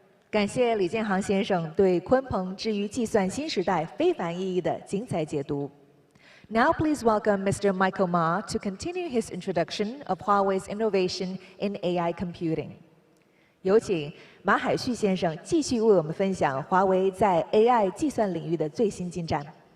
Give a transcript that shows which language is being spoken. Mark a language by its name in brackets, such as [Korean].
[Chinese] 感谢李建航先生对鲲鹏之于计算新时代非凡意义的精彩解读。 [English] Now please welcome Mr. Michael Ma to continue his introduction of Huawei's innovation in AI computing. [Chinese] 有请马海旭先生继续为我们分享华为在 AI 计算领域的最新进展。